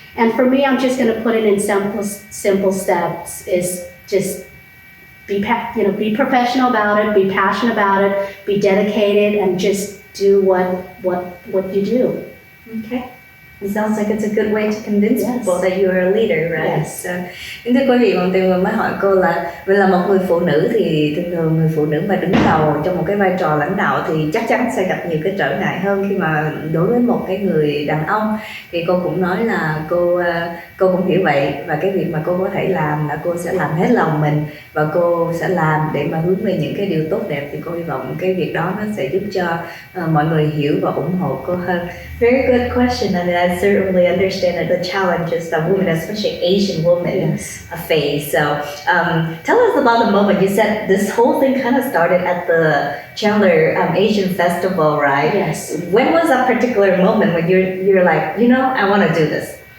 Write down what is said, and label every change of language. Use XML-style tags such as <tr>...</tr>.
<en>And for me, I'm just going to put it in simple steps. Is just be professional about it, be passionate about it, be dedicated, and just do what you do. Okay. It sounds like it's a good way to convince people that you are a leader, right? Yes.</en> <vi>So, thưa quý vị, bọn tôi vừa mới hỏi cô là vì là một người phụ nữ thì thường thường người phụ nữ mà đứng đầu trong một cái vai trò lãnh đạo thì chắc chắn sẽ gặp nhiều cái trở ngại hơn khi mà đối với một cái người đàn ông. Thì cô cũng nói là cô cũng hiểu vậy, và cái việc mà cô có thể làm là cô sẽ làm hết lòng mình và cô sẽ làm để mà hướng về những cái điều tốt đẹp. Thì cô hy vọng cái việc đó nó sẽ giúp cho mọi người hiểu và ủng hộ cô hơn.</vi> <en>Very good question, and I certainly understand the challenges that women, especially Asian women, face. So, tell us about the moment. You said this whole thing kind of started at the Chandler Asian Festival, right? Yes. When was that particular moment when you're like, I want to do this?</en>